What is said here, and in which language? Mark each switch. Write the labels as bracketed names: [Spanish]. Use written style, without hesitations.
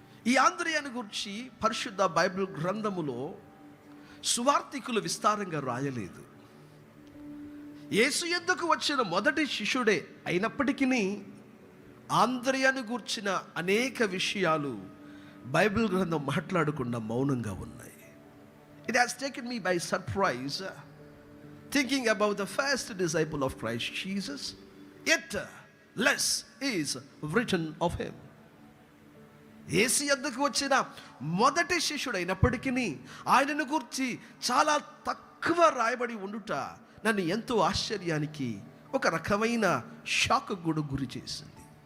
[Telugu] ఈ ఆంద్రేయను గురించి పరిశుద్ధ బైబిల్ గ్రంథములో సువార్తికులు విస్తారంగా రాయలేదు. యేసు యొద్దకు వచ్చిన మొదటి శిష్యుడే అయినప్పటికీ ఆంద్రేయను గూర్చిన అనేక విషయాలు బైబిల్ గ్రంథం మాట్లాడకుండా మౌనంగా ఉన్నాయి. [English] It has taken me by surprise thinking about the first disciple of Christ Jesus, yet less is written of him. [Telugu] యేసు యొద్దకు వచ్చిన మొదటి శిష్యుడైనప్పటికీ ఆయనను గురించి చాలా తక్కువ రాయబడి ఉండుట నన్ను ఎంతో ఆశ్చర్యానికి, ఒక రకమైన షాక్ కూడా గురి చేసింది.